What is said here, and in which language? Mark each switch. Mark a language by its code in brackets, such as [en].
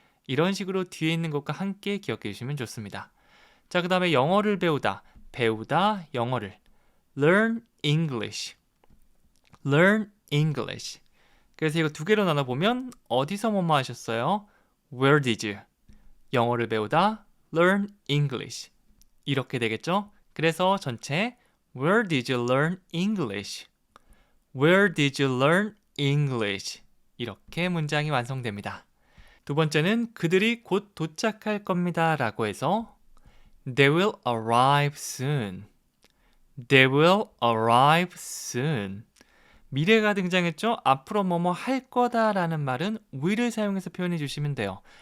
[ko] 이런 식으로 뒤에 있는 것과 함께 기억해 주시면 좋습니다. 자, 그 다음에 영어를 배우다, 배우다 영어를 [en] Learn English. Learn English. [ko] 그래서 이거 두 개로 나눠보면 어디서 뭐뭐 하셨어요? [en] Where did you? [ko] 영어를 배우다 [en] Learn English. [ko] 이렇게 되겠죠? 그래서 전체 [en] Where did you learn English? Where did you learn English? [ko] 이렇게 문장이 완성됩니다. 두 번째는 그들이 곧 도착할 겁니다 라고 해서 [en] They will arrive soon. They will arrive soon. [ko] 미래가 등장했죠? 앞으로 뭐뭐 할 거다라는 말은 will을 사용해서 표현해 주시면 돼요.